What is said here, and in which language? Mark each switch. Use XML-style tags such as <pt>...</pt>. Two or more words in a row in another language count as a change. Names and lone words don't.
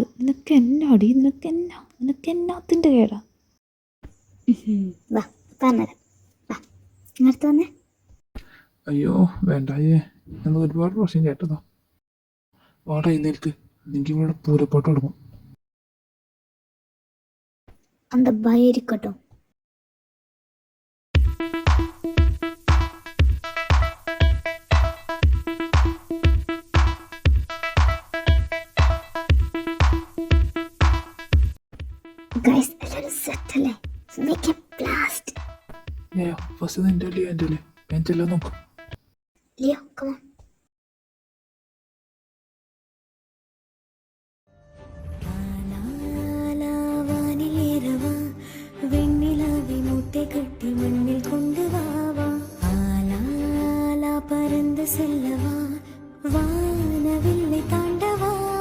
<ml>നിനക്ക് എന്നാടി, നിനക്ക് എന്നാത്തിൻ്റെ കേടാ? വാ പറഞ്ഞുതരാം, വാ ഇങ്ങടുത്ത് വന്നേ. അയ്യോ വേണ്ടായേ, എന്ന് ഒരുപാട് പ്രാവശ്യം കേട്ടതാ. വാടാ ഇന്നേൽക്ക്, എനിക്ക് ഇവിടെ പൂരപ്പാട്ട് തുടങ്ങും.</ml> <ta>அந்த பயம் இருக்கட்டும்.</ta> <ml>ഗൈസ് എല്ലാവരും സെറ്റല്ലേ?</ml> <en>make a blast.</en> <ml>ഏ ഫസ്റ്റ് നിൻ്റെ അല്ലേ എൻ്റെ അല്ലേ? എൻ്റെ എല്ലാം നോക്കും.</ml> <en>Leo come on.</en> <ta>கட்டி மண்ணில் கொண்டு வாவா, ஆலாலா பறந்து செல்லவா, வானவில்லை தாண்டவா,</ta>